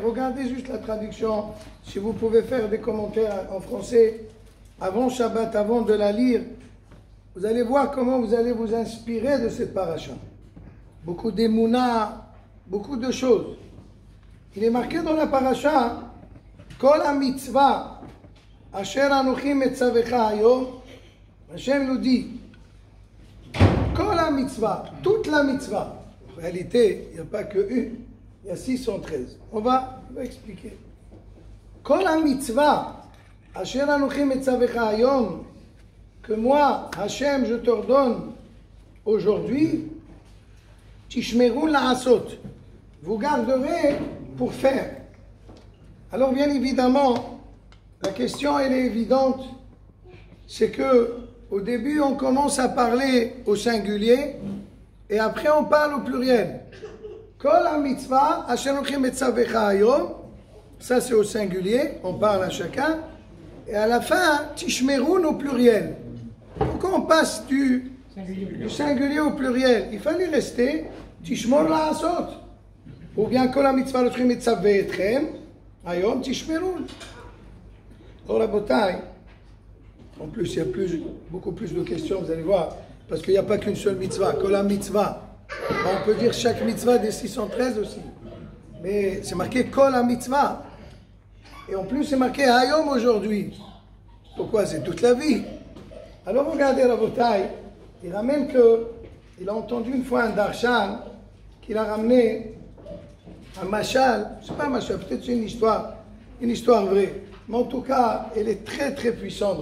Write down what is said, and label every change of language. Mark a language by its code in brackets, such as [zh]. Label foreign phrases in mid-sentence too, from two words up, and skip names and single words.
[fr] Regardez juste la traduction. Si vous pouvez faire des commentaires en français avant Shabbat, avant de la lire, vous allez voir comment vous allez vous inspirer de cette paracha. Beaucoup d'émouna, beaucoup de choses. Il est marqué dans la paracha, [he] כל המצוה אשר אנכי מצוך היום. [fr] Hashem nous dit, [he] כל המצוה, [fr] toute la mitzvah. En réalité, il n'y a pas que une, il y a 613. On va expliquer. [he] כל המצוה אשר אנכי מצוך היום, [fr] que moi, Hachem, je t'ordonne aujourd'hui, [he] תשמרו לעשות, [fr] vous garderez pour faire. Alors bien évidemment, la question elle est évidente, c'est que au début on commence à parler au singulier et après on parle au pluriel. [he] כל המצוה אשר אנכי מצוך היום, [fr] ça c'est au singulier, on parle à chacun, et à la fin, Tishmerun au pluriel. Pourquoi on passe du singulier au pluriel? Il fallait rester [he] תשמור לעשות. [fr] Ou bien [he] כל המצוה אנכי מצוה אתכם היום תשמרון. [fr] Or Rabotai, en plus il y a beaucoup plus de questions, vous allez voir, parce qu'il n'y a pas qu'une seule mitzvah. [he] כל המצוה, [fr] on peut dire chaque mitzvah des 613 aussi. Mais c'est marqué [he] כל המצוה. [fr] Et en plus c'est marqué hayom aujourd'hui. Pourquoi? C'est toute la vie. Alors regardez Rabotai, il ramène il a entendu une fois un darshan qu'il a ramené un machal, c'est pas un machal, peut-être c'est une histoire vraie, mais en tout cas elle est très très puissante.